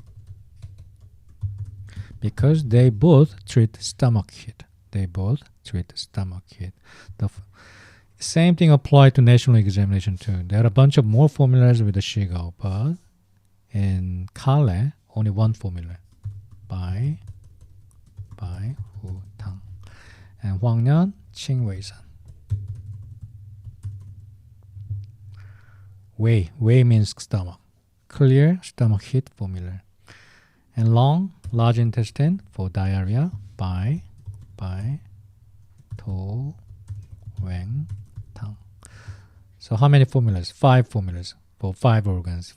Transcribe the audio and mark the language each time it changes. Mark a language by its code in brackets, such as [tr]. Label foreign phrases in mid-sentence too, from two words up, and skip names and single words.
[en] Because they both treat stomach heat. They both treat stomach heat. The same thing applied to national examination too. There are a bunch of more formulas with the Shigao, but in CALE, only one formula. Bai, Hu, Tang. And Huangnian, Qing Wei San. Wei means stomach. Clear stomach heat formula. And large intestine for diarrhea. Bai, To, Weng, Tang. So how many formulas? 5 formulas for 5 organs.